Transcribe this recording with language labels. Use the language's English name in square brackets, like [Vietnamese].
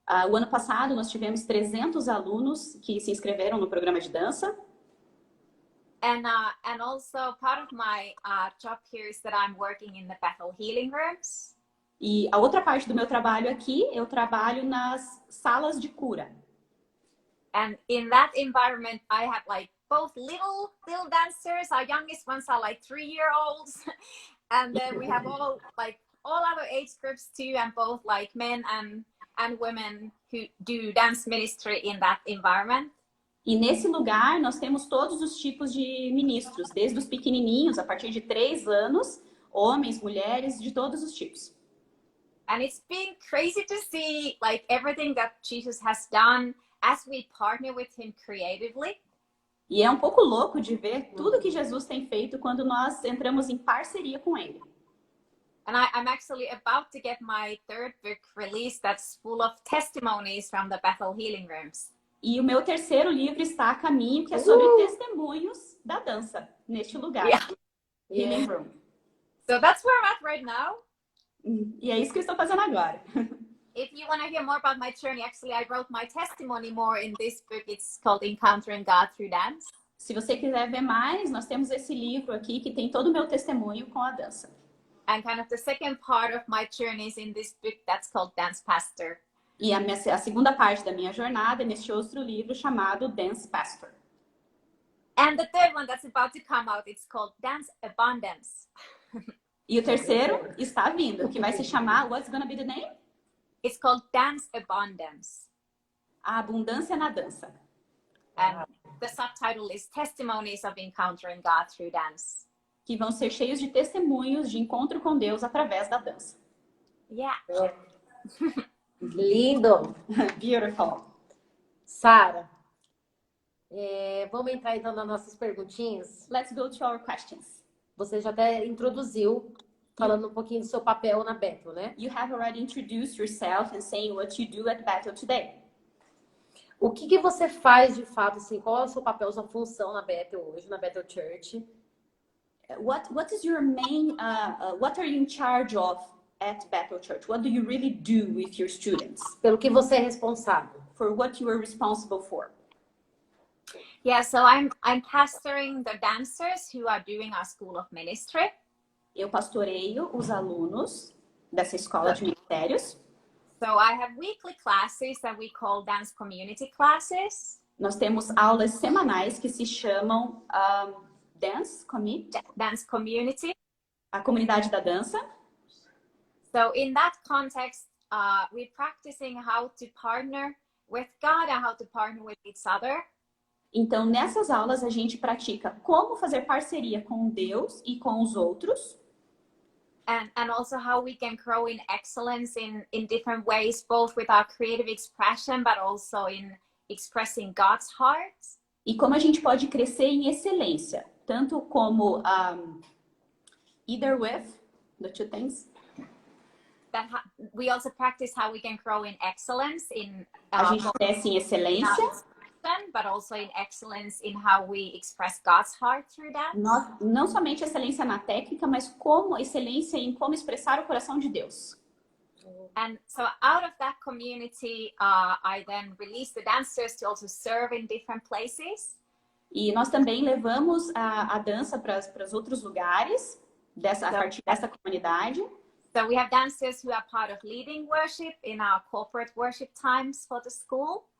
[Portuguese] O ano passado, nós tivemos 300 alunos que se inscreveram no programa de dança. [English] And also part of my job here is that I'm working in the Bethel healing rooms. [Portuguese] E a outra parte do meu trabalho aqui, eu trabalho nas salas de cura. [English] And in that environment, I have like both little dancers. Our youngest ones are like 3-year-olds, and then we have all other age groups too, and both like men and women who do dance ministry in that environment. [Portuguese] E nesse lugar nós temos todos os tipos de ministros, desde os pequenininhos, a partir de 3 anos, homens, mulheres, de todos os tipos. [English] And it's been crazy to see like everything that Jesus has done as we partner with him creatively. [Portuguese] E é um pouco louco de ver tudo que Jesus tem feito quando nós entramos em parceria com ele. [English] And I'm actually about to get my 3rd book released that's full of testimonies from the Bethel healing rooms. [Portuguese] E o meu 3º livro está a caminho, que é sobre testemunhos da dança neste lugar. [English] Healing Room. So that's where I'm at right now. [Portuguese] E é isso que eu estou fazendo agora. [English] If you want to hear more about my journey, actually I wrote my testimony more in this book. It's called Encountering God Through Dance. [Portuguese] Se você quiser ver mais, nós temos esse livro aqui que tem todo o meu testemunho com a dança. [English] And kind of the second part of my journey is in this book that's called Dance Pastor. [Portuguese] E a segunda parte da minha jornada é neste outro livro chamado Dance Pastor. [English] And the third one that's about to come out, it's called Dance Abundance. [Portuguese] E o terceiro está vindo, que vai se chamar, [English] what's gonna be the name? It's called Dance Abundance. [Portuguese] A abundância na dança. [English] And the subtitle is Testimonies of Encountering God Through Dance. [Portuguese] Que vão ser cheios de testemunhos de encontro com Deus através da dança. [English] Yeah. [Portuguese] Lindo. [English] Beautiful. [Portuguese] Saara, vamos entrar então nas nossas perguntinhas. [English] Let's go to our questions. [Portuguese] Você já até introduziu, falando um pouquinho do seu papel na Bethel, né? [English] You have already introduced yourself and saying what you do at Bethel today. [Portuguese] O que você faz de fato, assim, qual é o seu papel, sua função na Bethel hoje, na Bethel Church? [English] What is your main, what are you in charge of at Bethel Church? What do you really do with your students? [Portuguese] Pelo que você é responsável? [English] For what you are responsible for? Yeah, so I'm pastoring the dancers who are doing our School of Ministry. [Portuguese] Eu pastoreio os alunos dessa escola de ministérios. [English] So I have weekly classes that we call dance community classes. [Portuguese] Nós temos aulas semanais que se chamam Dance [English] Community. [Portuguese] A comunidade da dança. [English] So in that context, we're practicing how to partner with God and how to partner with each other. [Portuguese] Então, nessas aulas, a gente pratica como fazer parceria com Deus e com os outros. [English] And also how we can grow in excellence in different ways, both with our creative expression, but also in expressing God's heart. [Portuguese] E como a gente pode crescer em excelência, tanto como [English] either with, the two things. We also practice how we can grow in excellence in [Portuguese] a gente cresce em excelência, [English] but also in excellence in how we express God's heart through that. [Portuguese] Não somente excelência na técnica, mas como excelência em como expressar o coração de Deus. [English] And so out of that community, I then release the dancers to also serve in different places. [Portuguese] E nós também levamos a dança para os outros lugares a partir dessa comunidade. [English] So we have dancers who are part of leading worship in our corporate worship times for the school.